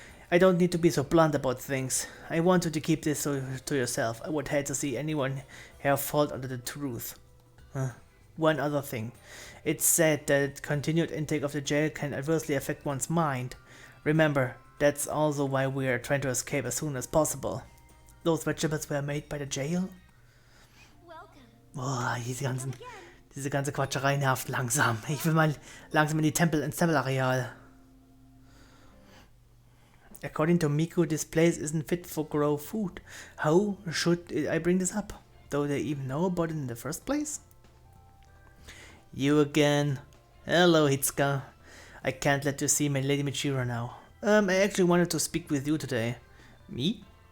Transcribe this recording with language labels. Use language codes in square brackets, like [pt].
[en] I don't need to be so blunt about things. I want you to keep this to yourself. I would hate to see anyone here fall under the truth. One other thing. It's said that continued intake of the jail can adversely affect one's mind. Remember, that's also why we are trying to escape as soon as possible. Those vegetables were made by the jail? [de] Boah, diese ganze Quatscherei nervt langsam. Ich will mal langsam ins Tempelareal. [en] According to Miku, this place isn't fit for grow food. How should I bring this up? Do they even know about it in the first place? You again. Hello, Hitsuka. I can't let you see my Lady Michiro now. I actually wanted to speak with you today. Me?